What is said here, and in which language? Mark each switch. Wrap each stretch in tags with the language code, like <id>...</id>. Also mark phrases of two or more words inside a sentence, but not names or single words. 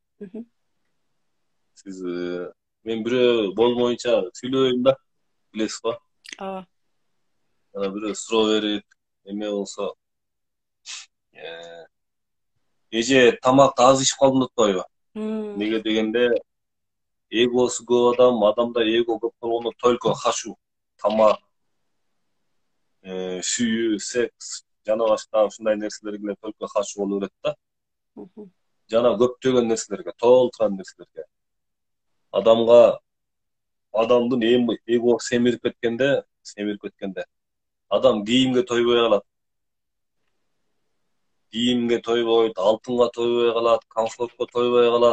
<ky>Сиз мен бирөө болмоюнча сүйлөйм да, билесиз го? Ооба. Анан бирөө суроо берип, эме болсо, эже тамакты аз ичип калдым деп атпайбы? Неге дегенде, эгосу көп адамда эго көп болгондо</ky> <ru>только хочу,</ru> <ky>тамак, сүйүү, секс, жана башка ушундай нерселерге</ky> <ru>только хочу</ru> <ky>боло берет да. Жана көптөгөн нерселерге, толтурган нерселерге. Адамдын эгосы семирип кеткенде, адам кийимге тойбой калат. Кийимге тойбойт, алтынга тойбой калат, комфортко тойбой калат.</ky>